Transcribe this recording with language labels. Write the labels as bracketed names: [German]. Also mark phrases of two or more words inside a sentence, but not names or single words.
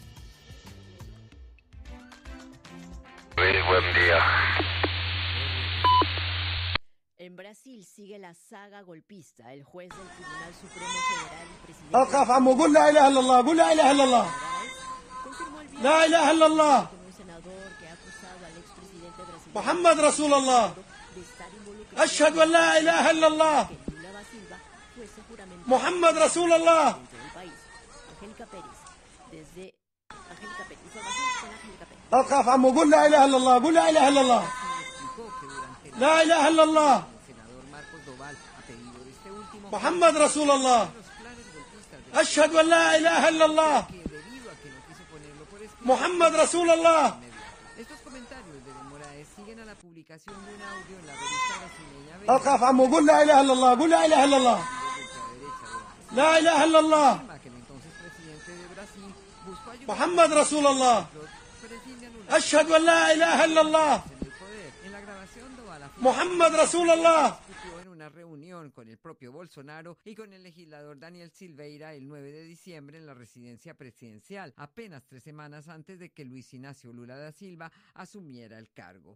[Spanish] Buen día. En Brasil sigue la saga golpista. El juez del Tribunal Supremo Federal y presidente [Arabic] لا إله إلا الله، قل لا إله إلا الله. [Spanish] confirmó el viernes [Arabic] لا إله إلا الله. [Spanish] con un senador que ha acusado al expresidente brasileño [Arabic] محمد رسول الله. [Spanish] de estar involucrado [Arabic] أشهد أن لا إله إلا الله. [Spanish] que Lula da Silva fuese juramentada [Arabic] محمد رسول الله. [Spanish] dentro del país. Angélica Pérez, desde Angélica Pérez. Información con Angélica Pérez. [Arabic] القاف أمو قل لا إله إلا الله، قل لا إله إلا الله. لا إله إلا الله. [Spanish] El senador Marcos Doval, a pedido de este último, [Arabic] محمد رسول الله. [Spanish] los planes golpistas de [Arabic] أشهد أن لا إله إلا الله. [Spanish] que debido a que no quiso ponerlo por escrito, [Arabic] محمد رسول الله. [Spanish] estos comentarios de Moraes siguen a la publicación de un audio en la revista brasileña [Arabic] القاف أمو قل لا إله إلا الله، قل لا إله إلا الله. لا إله إلا الله. [Spanish] afirma que el entonces presidente de Brasil buscó ayuda [Arabic] محمد رسول الله. [Spanish] pretende anular [Arabic] أشهد أن لا إله إلا الله. [Spanish] en el poder. En la grabación Doval afirma [Arabic] محمد رسول الله. [Spanish] discutió en una reunión con el propio Bolsonaro y con el legislador Daniel Silveira el 9 de diciembre en la residencia presidencial, apenas 3 semanas antes de que Luis Ignacio Lula da Silva asumiera el cargo.